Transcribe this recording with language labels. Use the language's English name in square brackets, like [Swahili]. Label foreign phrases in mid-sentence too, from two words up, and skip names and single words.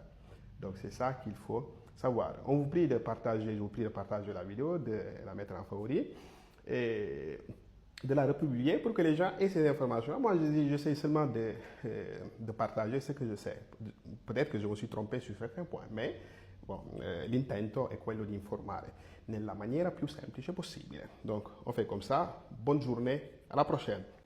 [French] Donc c'est ça qu'il faut savoir. On vous prie de partager, je vous prie de partager la vidéo, de la mettre en favori et de la republier pour que les gens aient ces informations. Moi, j'essaie seulement de partager ce que je sais. Peut-être que je me suis trompé sur certains points, mais bon, [Italian] l'intento è quello di informare nella maniera più semplice possibile. [French] Donc, on fait comme ça. Bonne journée, à la prochaine.